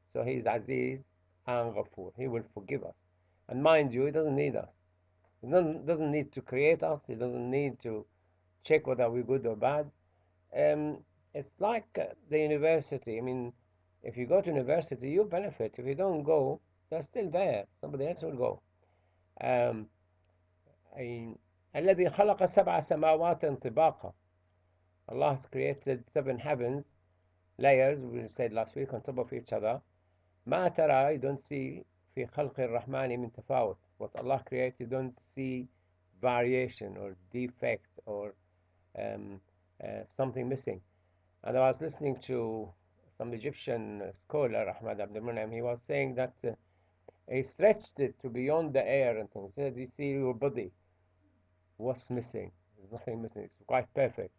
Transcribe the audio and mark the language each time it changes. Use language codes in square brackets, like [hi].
[en] So He is Aziz and Ghafoor. He will forgive us. And mind you, He doesn't need us. He doesn't need to create us. He doesn't need to check whether we're good or bad. It's like the university. I mean, if you go to university, you benefit. If you don't go, they're still there. Somebody else will go. [ar] Um, الذي خلق سبع سماوات طباقا. [en] Allah has created 7 heavens, layers, we said last week, on top of each other. [ar] ما ترى, [en] you don't see [ar] في خلق الرحمن من تفاوت. [en] What Allah created, you don't see variation or defect or something missing. And I was listening to some Egyptian scholar, Ahmad Abdul Munam. He was saying that he stretched it to beyond the air and things. He said, you see your body, what's missing? There's nothing missing. It's quite perfect.